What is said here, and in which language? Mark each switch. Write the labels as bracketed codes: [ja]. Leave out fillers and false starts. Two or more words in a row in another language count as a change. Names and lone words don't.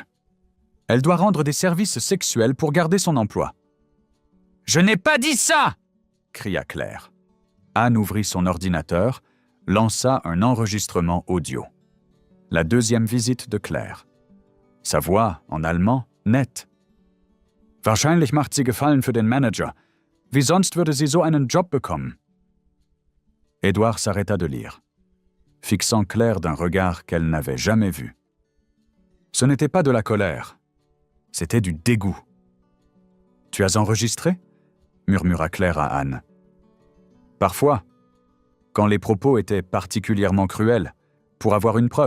[fr] « Elle doit rendre des services sexuels pour garder son emploi. »« Je n'ai pas dit ça !» cria Claire. Anne ouvrit son ordinateur, lança un enregistrement audio. La 2e visite de Claire. Sa voix, en allemand, [de] nett. Wahrscheinlich macht sie Gefallen für den Manager. Wie sonst würde sie so einen Job bekommen? [fr] Édouard s'arrêta de lire, fixant Claire d'un regard qu'elle n'avait jamais vu. Ce n'était pas de la colère, c'était du dégoût. « Tu as enregistré ?» murmura Claire à Anne. « Parfois, quand les propos étaient particulièrement cruels, pour avoir une preuve.